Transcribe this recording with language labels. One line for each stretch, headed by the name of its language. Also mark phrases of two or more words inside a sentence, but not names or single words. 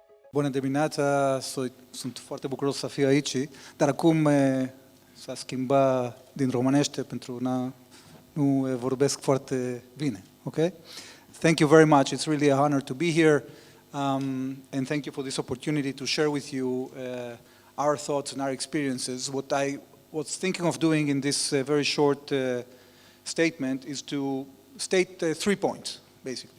Romanian: Bună dimineața, sunt foarte bucuros să fiu aici, dar acum s-a schimbat din românește pentru nu vorbesc foarte bine,
English: okay? Thank you very much. It's really a honor to be here, and thank you for this opportunity to share with you our thoughts and our experiences. What I was thinking of doing in this very short statement is to state 3 points, basically.